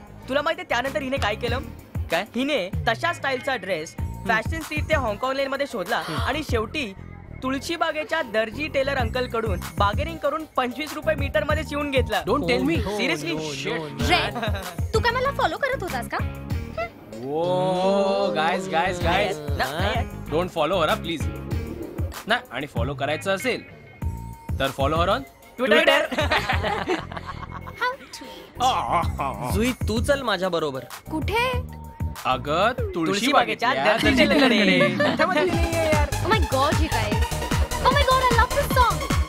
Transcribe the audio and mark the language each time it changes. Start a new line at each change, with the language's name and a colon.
Marathi: तुला माहितीये त्यानंतर हिने काय केलं? काय? हिने तशा स्टाईलचा ड्रेस फॅशन स्ट्रीट ते हाँगकाँग लेन मध्ये शोधला आणि शेवटी तुळशी बागेच्या दर्जी टेलर अंकल कडून बार्गेनिंग करून 25 रुपये मीटर मध्ये शिवून घेतला.
English: Don't tell me. Seriously.
Marathi: Red, तू काय मला फॉलो करत होतास का?
English: Oh guys guys guys, don't follow her please.
Marathi: ना, आणि फॉलो करायचं असेल तर
English: Follow her on Twitter.
Marathi: जुई तू चल माझ्या बरोबर. कुठे? अगं तुळशी बागेच्या दर्जी टेलरकडे.
English: Oh my God you guys. Oh my God I love this song.